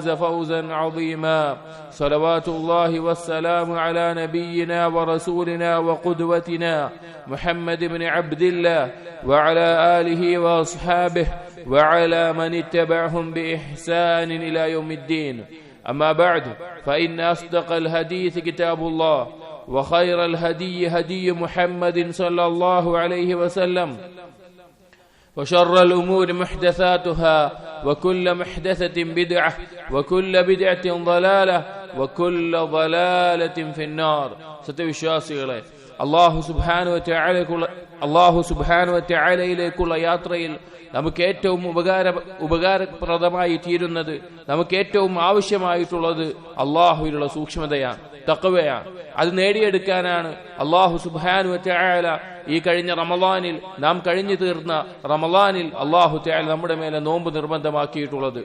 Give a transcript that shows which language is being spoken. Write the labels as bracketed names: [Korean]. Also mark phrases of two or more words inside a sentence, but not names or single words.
[Arabic] فوزا عظيما صلوات الله والسلام على نبينا ورسولنا وقدوتنا محمد بن عبد الله وعلى آله وأصحابه وعلى من اتبعهم بإحسان إلى يوم الدين أما بعد فإن أصدق الحديث كتاب الله وخير الهدي هدي محمد صلى الله عليه وسلم وشر الأمور محدثاتها وكل محدثة بدعة وكل بدعة ضلالة وكل ضلالة في النار [Malayalam] സത്യവിശ്വാസികളെ [Arabic] الله سبحانه [Malayalam] വ തആലയിലേക്കുള്ള യാത്രയിൽ നമുക്ക് ഏറ്റവും ഉപകാരപ്രദമായി തീരുന്നത്, നമുക്ക് ഏറ്റവും ആവശ്യമായിട്ടുള്ളത് അല്ലാഹുവിലുള്ള സൂക്ഷ്മതയാണ്, തഖ്വയാണ്. അത് നേടിയെടുക്കാനാണ് [Arabic] الله سبحانه وتعالى [Malayalam] ഈ കഴിഞ്ഞ റമളാനിൽ, നാം കഴിഞ്ഞു തീർന്ന റമളാനിൽ [Arabic] الله تعالى [Malayalam] നമ്മുടെ മേലെ നോമ്പ് നിർബന്ധമാക്കിയിട്ടുള്ളത്.